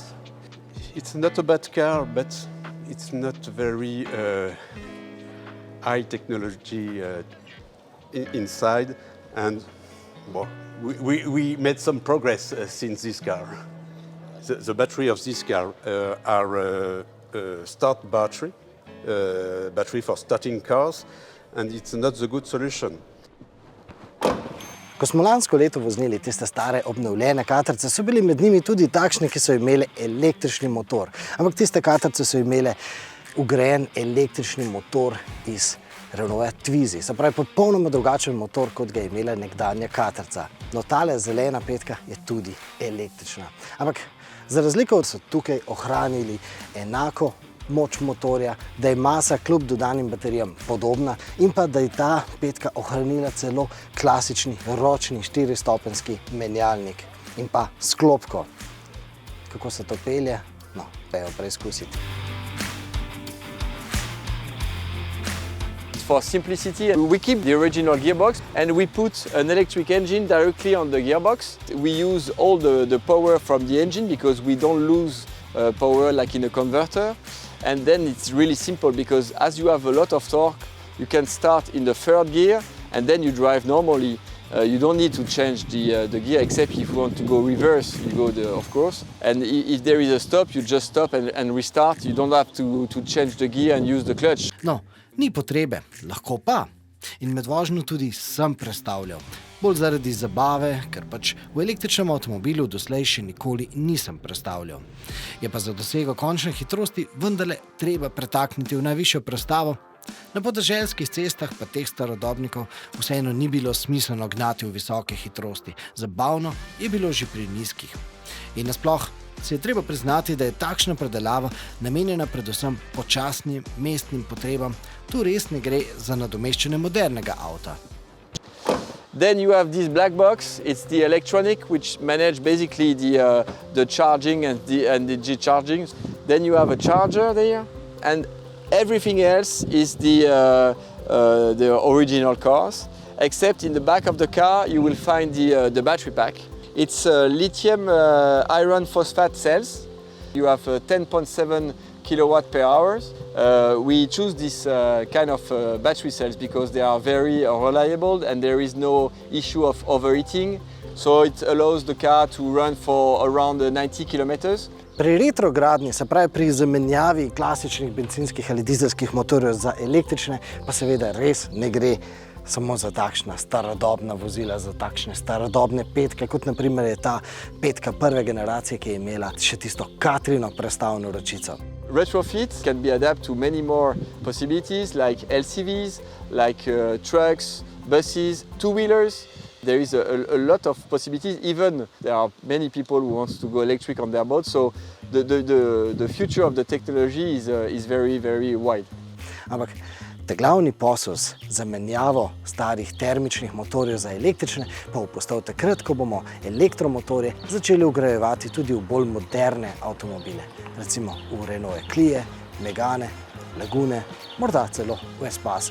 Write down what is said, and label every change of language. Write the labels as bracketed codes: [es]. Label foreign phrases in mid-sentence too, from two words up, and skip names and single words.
[en] It's not a bad car, but it's not very high technology inside. And well, we made some progress since this car. The battery of this car are start battery for starting cars, and it's not the good solution. [sl] Ko smo lansko leto voznili tiste stare obnovljene katrce, so bili med njimi tudi takšni, ki so imeli električni motor. Ampak tiste katrce so imele vgrajen električni motor iz Renaulta Twizy. Se pravi, popolnoma drugačen motor, kot ga je imela nekdanja katrca. No, tale zelena petka je tudi električna. Ampak za razliko so tukaj ohranili enako moč motorja, da je masa kljub dodanim baterijam podobna in pa da je ta petka ohranila celo klasični ročni 4-stopenjski menjalnik in pa sklopko. Kako se to pelje? No, pejo preizkusiti. [en] For simplicity, we keep the original gearbox and we put an electric engine directly on the gearbox. We use all the power from the engine because we don't lose power like in a converter. And then it's really simple because as you have a lot of torque, you can start in the third gear and then you drive normally. You don't need to change the gear except if you want to go reverse, you go of course. And if there is a stop, you just stop and restart. You don't have to change the gear and use the clutch. [sl] No, ni potrebe, lahko pa. In med vožnjo tudi sem prestavljal. Bolj zaradi zabave, ker pač v električnem avtomobilu doslej še nikoli nisem prestavljal. Je pa za dosego končne hitrosti vendarle treba pretakniti v najvišjo prestavo. Na podeželskih cestah pa teh starodobnikov vseeno ni bilo smiselno gnati v visoke hitrosti. Zabavno je bilo že pri nizkih. In nasploh se je treba priznati, da je takšna predelava namenjena predvsem počasnim mestnim potrebam. Tu res ne gre za nadomeščanje modernega avta. [en] Then you have this black box. It's the electronic which manage basically the charging and the discharging. Then you have a charger there, and everything else is the original cars. Except in the back of the car, you will find the battery pack. It's lithium iron phosphate cells. You have 10.7 kilowatt per hour. We choose this kind of battery cells because they are very reliable and there is no issue of overheating. So it allows the car to run for around 90 kilometers. [sl] Pri retrogradnji, se pravi pri zamenjavi klasičnih bencinskih ali dizelskih motorjev za električne, pa seveda res ne gre samo za takšna starodobna vozila, za takšne starodobne petke, kot na primer je ta petka prve generacije, ki je imela še tisto Katrino prestavno ročico. [en] Retrofit can be adapted to many more possibilities like LCVs, like trucks, buses, two-wheelers. There is a lot of possibilities. Even there are many people who want to go electric on their boat, so the future of the technology is very, very wide. [sl] Ampak ta glavni posel z zamenjavo starih termičnih motorjev za električne pa bo postal takrat, ko bomo elektromotorje začeli vgrajevati tudi v bolj moderne avtomobile. Recimo v Renault Clio, Megane, Lagune, morda celo v S-pase.